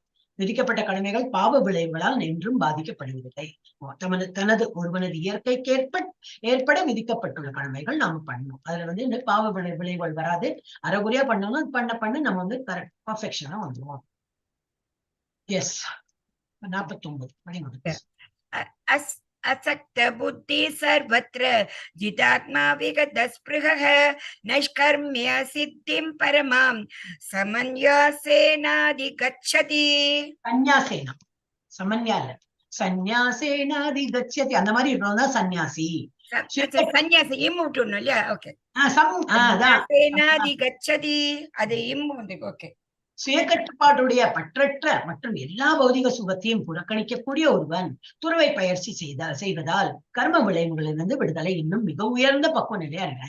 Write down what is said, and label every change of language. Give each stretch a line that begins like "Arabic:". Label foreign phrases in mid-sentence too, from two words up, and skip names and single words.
Tamil: விதிக்கப்பட்ட கடமைகள் பாவ விளைவுகளால் என்றும் பாதிக்கப்படுவதில்லை. தனது ஒருவனது இயற்கைக்கு ஏற்பட விதிக்கப்பட்டுள்ள கடமைகள் நாம பண்ணணும். அதுல வந்து இந்த பாவ விளைவுகள் வராது, அறகுறையா பண்ணணும். பண்ண நம்ம வந்து
English: correct perfection
Tamil: வந்துருவோம். எஸ் 49 மணி முடிச்சு.
Sanskrit: असक्त बुद्धि सर्वत्र जितात्मा विगत स्पृहः नैष्कर्म्य सिद्धिं परमां समन्यासेनाधिगच्छति.
Tamil: சந்நியாசேனா, சமன்யால சந்நியாசேனாதிகச்சதி, அந்த மாதிரி இருக்கணும் சன்னியாசி. சன்னியாசி இம்முட்டணும் இல்லையா? ஓகே, சந்நியாசேனாதிகச்சதி, அது இம்மு. ஓகே, சுயக்கட்டுப்பாட்டுடைய பற்றற்ற மற்றும் எல்லா பௌதிக சுகத்தையும் புறக்கணிக்கக்கூடிய ஒருவன் துறவை பயிற்சி செய்வதால் கர்ம விளைவுகளிலிருந்து விடுதலை இன்னும் மிக உயர்ந்த பக்குவ நிலையா இருக்கான்.